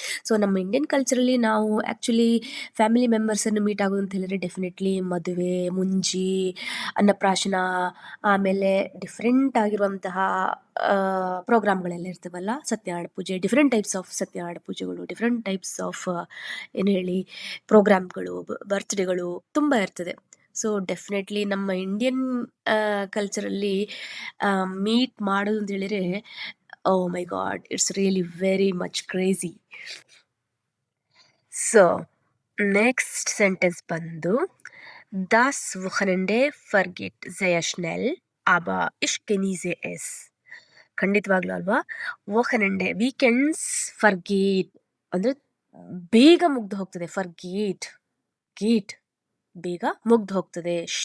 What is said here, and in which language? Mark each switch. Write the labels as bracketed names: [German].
[Kannada] So ನಮ್ಮ Indian ಕಲ್ಚರಲ್ಲಿ ನಾವು actually family ಮೆಂಬರ್ಸನ್ನು meet ಆಗೋದು ಅಂತ ಹೇಳಿದರೆ ಡೆಫಿನೆಟ್ಲಿ ಮದುವೆ, ಮುಂಜಿ, ಅನ್ನಪ್ರಾಶನ, ಆಮೇಲೆ ಡಿಫ್ರೆಂಟ್ ಆಗಿರುವಂತಹ ಪ್ರೋಗ್ರಾಮ್ಗಳೆಲ್ಲ ಇರ್ತವಲ್ಲ, ಸತ್ಯನಾರಾಯಣ ಪೂಜೆ, ಡಿಫ್ರೆಂಟ್ ಟೈಪ್ಸ್ ಆಫ್ ಸತ್ಯನಾರಾಯಣ ಪೂಜೆಗಳು, ಡಿಫ್ರೆಂಟ್ ಟೈಪ್ಸ್ ಆಫ್ ಏನು ಹೇಳಿ ಪ್ರೋಗ್ರಾಮ್ಗಳು, ಬರ್ತ್ಡೇಗಳು ತುಂಬ ಇರ್ತದೆ. ಸೊ ಡೆಫಿನೆಟ್ಲಿ ನಮ್ಮ ಇಂಡಿಯನ್ ಕಲ್ಚರಲ್ಲಿ ಮೀಟ್ ಮಾಡೋದು ಅಂತ ಹೇಳಿದರೆ, [English] Oh my God, it's really very much crazy. [Kannada] So next sentence ಬಂದು, [German] das Wochenende vergeht sehr schnell, aber ich genieße es. [Kannada] ಖಂಡಿತವಾಗ್ಲೂ ಅಲ್ವಾ? ವೊಹನೆಂಡೆ ವೀಕೆಂಡ್ಸ್ ಫರ್ಗೇಟ್ ಅಂದರೆ ಬೇಗ ಮುಗ್ದು ಹೋಗ್ತದೆ. ಗೇಟ್ ಬೇಗ ಮುಗ್ದು ಹೋಗ್ತದೆ.